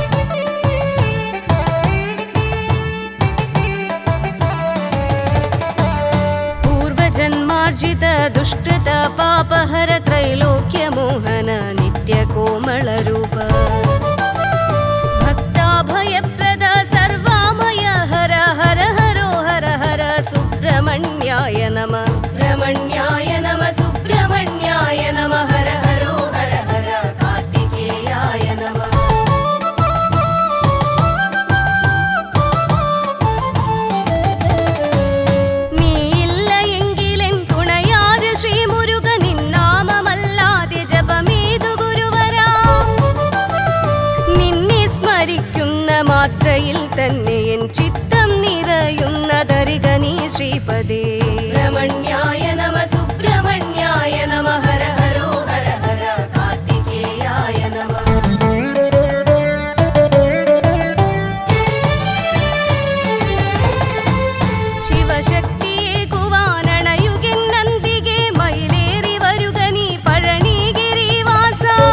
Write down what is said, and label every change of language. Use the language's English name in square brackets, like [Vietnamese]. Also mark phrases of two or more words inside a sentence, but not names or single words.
[Sanskrit] पूर्वजन्मार्जित दुष्कृत पापहर त्रैलोक्यमोहन नित्यकोमलरूप भयप्रद सर्वामय हर हर हरो हर हर सुब्रह्मण्याय नमः सुब्रह्मण्याय नमः सुब्रह्मण्याय नमः हर हरो हर हर कार्तिकेयाय नमः [Malayalam] നീ ഇല്ല എങ്കിലെൻ തുണയാര് ശ്രീമുരുക നിന്നാമമല്ലാതെ ജപമേതു ഗുരുവരാ നിന്നെ സ്മരിക്കുന്ന മാത്രയിൽ തന്നെ എൻ ചിത്തം നിറയുന്നതരിക നീ ശ്രീപദേ [Sanskrit] സുബ്രഹ്മണ്യായ നമഃ സുബ്രഹ്മണ്യായ നമഃ ഹര ഹരോ ഹര ഹര കാർത്തികേയായ നമഃ [Malayalam] ശിവശക്തിയെ കുവാനണയുകിൻ നന്ദികെ മയിലേറി വരുക നീ പഴനിഗിരിവാസ